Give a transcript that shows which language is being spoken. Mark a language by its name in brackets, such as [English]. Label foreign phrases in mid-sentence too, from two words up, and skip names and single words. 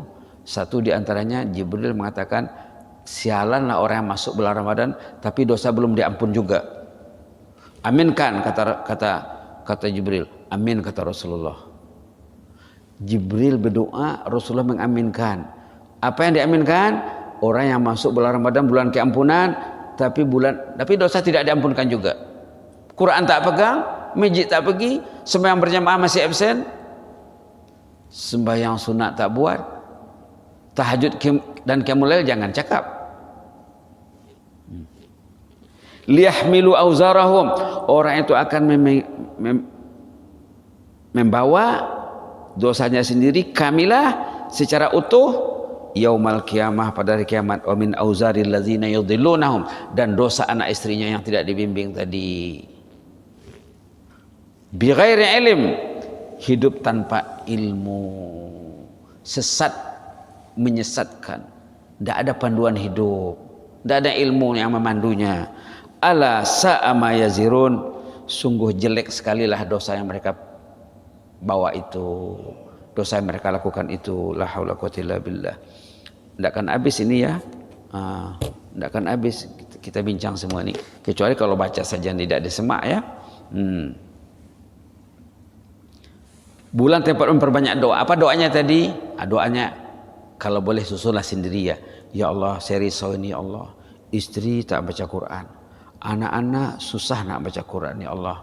[Malay] Satu diantaranya Jibril mengatakan, sialanlah orang yang masuk bulan Ramadan tapi dosa belum diampun juga. Aminkan, kata Jibril. Amin, kata Rasulullah. Jibril berdoa, Rasulullah mengaminkan. Apa yang diaminkan? Orang yang masuk bulan Ramadan, bulan keampunan, tapi dosa tidak diampunkan juga. Quran tak pegang, masjid tak pergi, sembahyang berjamaah masih absen, sembahyang sunat tak buat, tahajud dan [Arabic] قيام الليل [Malay] jangan cakap. [Arabic] ليحملوا أوزارهم, [Malay] orang itu akan membawa dosanya sendiri kamilah secara utuh [Arabic] يوم القيامة, [Malay] pada hari kiamat. [Arabic] ومن أوزار الذين يضلونهم, [Malay] dan dosa anak istrinya yang tidak dibimbing tadi. [Arabic] بغير علم, [Malay] hidup tanpa ilmu, sesat, menyesatkan, tidak ada panduan hidup, tidak ada ilmu yang memandunya. [Arabic] ألا ساء ما يزرون, [Malay] sungguh jelek sekali lah dosa yang mereka bawa itu, dosa yang mereka lakukan itu. [Arabic] لا حول قوة إلا بالله. [Malay] Tidak akan habis ini ya, tidak akan habis kita bincang semua ini, kecuali kalau baca saja tidak disemak ya. Bulan tempat memperbanyak doa. Apa doanya tadi? Doanya kalau boleh susunlah sendiri ya. Ya Allah, saya risau ini ya Allah, istri tak baca Quran, anak-anak susah nak baca Quran ya Allah.